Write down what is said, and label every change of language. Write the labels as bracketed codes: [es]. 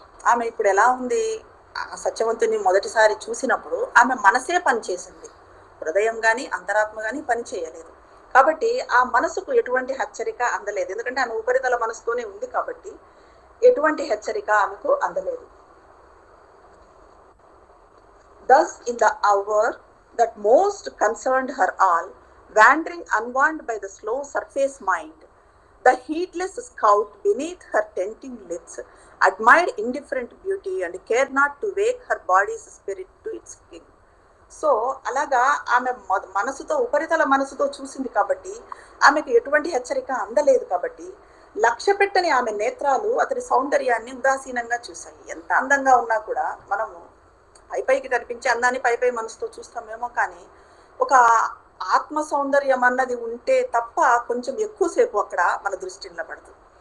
[te] ఆమె ఇప్పుడు ఎలా ఉంది, ఆ సత్యవంతుని మొదటిసారి చూసినప్పుడు ఆమె మనసే పనిచేసింది, హృదయం కానీ అంతరాత్మ కానీ పని చేయలేదు. కాబట్టి ఆ మనసుకు ఎటువంటి హెచ్చరిక అందలేదు. ఎందుకంటే ఆమె ఉపరితల మనసుతోనే ఉంది కాబట్టి ఎటువంటి హెచ్చరిక ఆమెకు అందలేదు. [en] Thus in the hour that most concerned her all, wandering unwarned by the slow surface mind, the heedless scout beneath her tempting lids admired indifferent beauty and cared not to wake her body's spirit to its king. [te] So అలాగా ఆమె మనసుతో, ఉపరితల మనసుతో చూసింది కాబట్టి ఆమెకు ఎటువంటి హెచ్చరిక అందలేదు. కాబట్టి లక్ష్య పెట్టని ఆమె నేత్రాలు అతని సౌందర్యాన్ని ఉదాసీనంగా చూశాయి. ఎంత అందంగా ఉన్నా కూడా మనము పైకి కనిపించే అందాన్ని పై మనసుతో చూస్తామేమో, కానీ ఒక ఆత్మ సౌందర్యం అన్నది ఉంటే తప్ప కొంచెం ఎక్కువసేపు అక్కడ మన దృష్టి నిలబడదు.